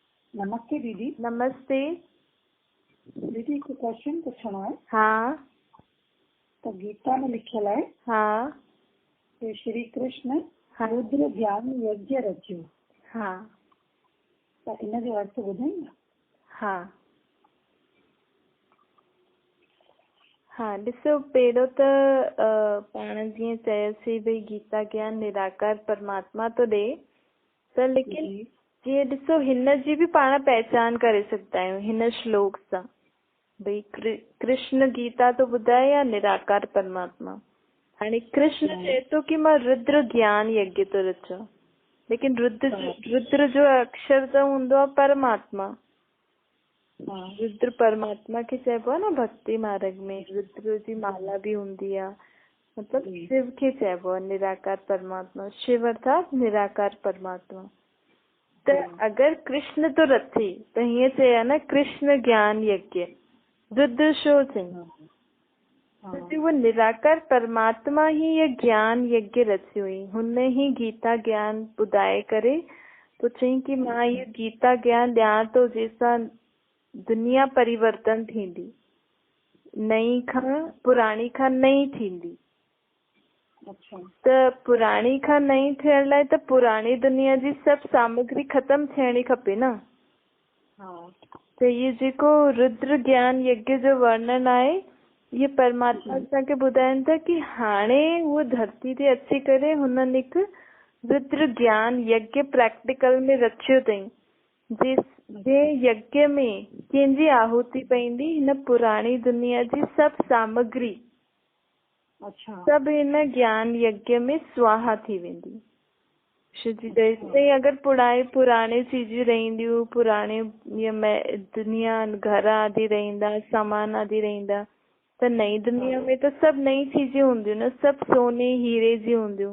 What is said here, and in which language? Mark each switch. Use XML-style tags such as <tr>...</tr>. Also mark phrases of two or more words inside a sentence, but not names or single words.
<hi>नमस्ते दीदी। नमस्ते। दीदी को क्वेश्चन पूछना है। हाँ</hi> <sd>तो गीता में लिखल है हाँ कि श्री कृष्ण हाँ रुद्र ज्ञान यज्ञ रचियो। हाँ तो इन जो अर्थ ॿुधाईंदा? हाँ हाँ ॾिसो, पहिरियों त पाण जीअं चयोसीं भई गीता ज्ञान निराकार परमात्मा तो ॾे, त लेकिन जी जीअं ॾिसो हिन जी बि पाण पहचान करे सघंदा आहियूं हिन श्लोक सां। भई कृष्ण गीता तो ॿुधाए या निराकार परमात्मा। हाणे कृष्ण चए थो कि मां रुद्र ज्ञान यज्ञ तो रचां, लेकिन रुद्र जो अक्षर त हूंदो आहे परमात्मा। रुद्र परमात्मा खे चइबो आहे न भक्ति मार्ग में, रुद्र जी माला भी हूंदी आहे, मतलब शिव खे चइबो आहे निराकार परमात्मा। शिव अर्थात निराकार परमात्मा। त अगर कृष्ण तो रथे त हीअं चया न कृष्ण ज्ञान यज्ञ, रुद्र छो चई?</sd> <hi>वो निराकार परमात्मा ही ये ज्ञान यज्ञ रची हुई,</hi> <sd>हुन ही गीता ज्ञान ॿुधाए करे तो चई कि मां ये गीता ज्ञान ॾियां तो जंहिंसां दुनिया परिवर्तन थींदी, नई खां पुराणी खां नई थींदी। अच्छा। त पुराणी खां नई थियण लाइ त पुराणी दुनिया जी सभु सामग्री ख़तम थियणी खपे न। त ये जेको रुद्र ज्ञान यज्ञ जो वर्णन आहे, ये परमात्मा असांखे ॿुधाइनि था कि हाणे उहो धरती ते अची करे हुननि हिकु रुद्र ज्ञान यज्ञ प्रैक्टिकल में रचियो अथई, जे यज्ञ में कंहिंजी आहुति पईंदी, हिन पुराणी दुनिया जी सभु सामग्री सभु हिन ज्ञान यज्ञ में स्वाहा थी वेंदी। अगर पुराणी चीजूं रहंदियूं, पुराणे दुनिया घर आदि रहंदा, सामान आदि रहंदा, त नई दुनिया में त सभु नई चीजें हूंदियूं न, सभु सोने हीरे जी हूंदियूं।</sd>